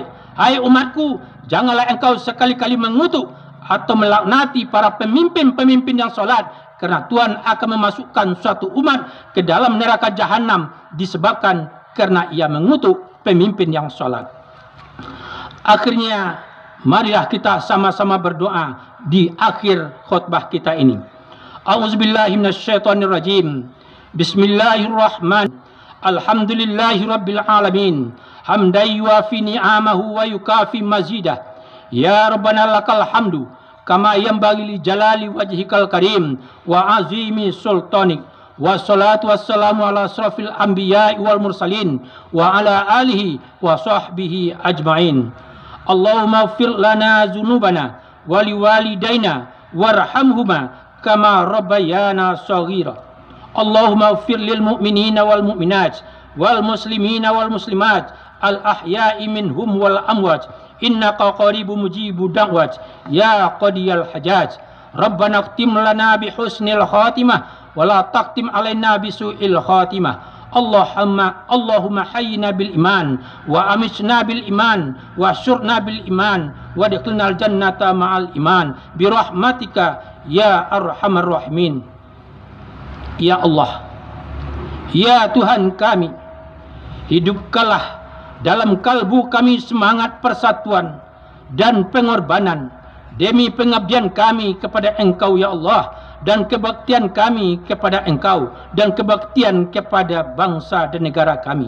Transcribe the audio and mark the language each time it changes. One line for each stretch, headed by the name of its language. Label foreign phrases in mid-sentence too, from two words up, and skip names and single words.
Malay: Hai umatku, janganlah engkau sekali-kali mengutuk atau melaknati para pemimpin-pemimpin yang solat, kerana Tuhan akan memasukkan suatu umat ke dalam neraka jahanam disebabkan kerana ia mengutuk pemimpin yang solat. Akhirnya, marilah kita sama-sama berdoa di akhir khutbah kita ini.
Arabic: أعوذ بالله من الشيطان الرجيم. بسم الله الرحمن الرحيم. الحمد لله رب العالمين. حمدا يوافي نعمه ويكافئ مزيده. يا ربنا لك الحمد كما ينبغي لجلال وجهك الكريم وعظيم سلطانك. والصلاة والسلام على أشرف الأنبياء والمرسلين وعلى آله وصحبه أجمعين. اللهم اغفر لنا ذنوبنا ولوالدينا وارحمهما كما ربيانا صغيرا. اللهم اغفر للمؤمنين والمؤمنات والمسلمين والمسلمات الأحياء منهم والأموات إنك قريب مجيب الدعوات يا قاضي الحاجات. ربنا اختم لنا بحسن الخاتمة ولا تختم علينا بسوء الخاتمة. اللهم أحينا بالإيمان وأمتنا بالإيمان واحشرنا بالإيمان وأدخلنا الجنة مع الإيمان برحمتك يا أرحم الراحمين.
Malay: Ya Allah, ya Tuhan kami, hidupkanlah dalam kalbu kami semangat persatuan dan pengorbanan demi pengabdian kami kepada Engkau ya Allah, dan kebaktian kami kepada Engkau, dan kebaktian kepada bangsa dan negara kami.